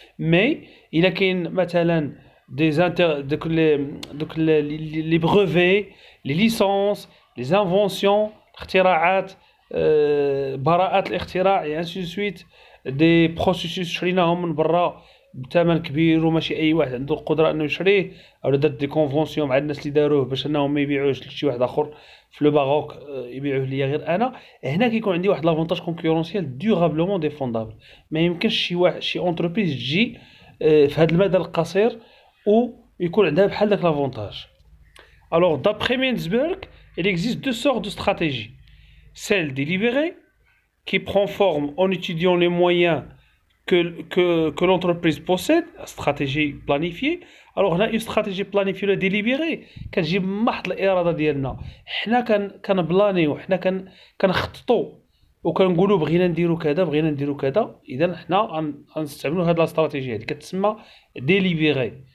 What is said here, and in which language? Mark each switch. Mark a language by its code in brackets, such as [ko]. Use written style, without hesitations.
[ar] مي الا كاين مثلا دي دوك لي بروفي، لي ليسونس، لي انفونسيون، اختراعات، براءات الاختراع، يعني انسي سويت، دي بروسيسوس شريناهم من برا بثمن كبير وماشي اي واحد عنده القدره انه يشريه، او درت دي كونفونسيون مع الناس اللي داروه باش انهم ما يبيعوش لشي واحد اخر في لو باروك، يبيعوه ليا غير انا. هنا كيكون عندي واحد لافونتاج كونكورونسيال ديورابلومون ديفوندابل. ما يمكنش شي اونتربريز تجي في هذا المدى القصير ويكون عندها بحال داك لافونتاج. [fr] Alors d'après Mainsberg, il existe deux sortes de stratégies. Celle délibérée, qui prend forme en étudiant les moyens que l'entreprise possède, stratégie planifiée. Alors, on a une stratégie planifiée délibérée, [ar] كنجي محض الإرادة ديالنا، حنا كنبلانيو، حنا كنخططوا وكنقولوا بغينا نديرو كذا، بغينا نديرو كذا، إذا حنا غنستعملوا هاد لا استراتيجية هادي كتسمى ديليبيري.